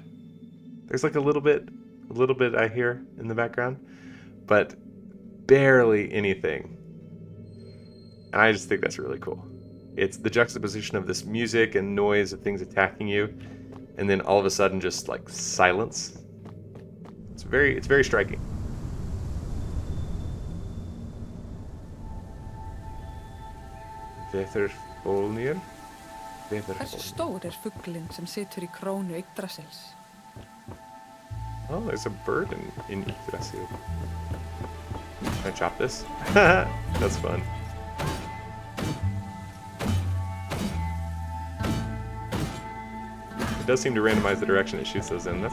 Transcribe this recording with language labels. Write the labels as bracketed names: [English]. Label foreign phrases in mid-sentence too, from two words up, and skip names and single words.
[English] There's like a little bit I hear in the background, but barely anything. And I just think that's really cool. It's the juxtaposition of this music and noise of things attacking you, and then all of a sudden just like silence. It's very striking. [Icelandic] Veðurfólnir. Hversu stór fuglinn sem situr í krónu Yggdrasils? [English] Oh, there's a bird in Yggdrasil. Can I chop this? That's fun. It does seem to randomize the direction it shoots those in.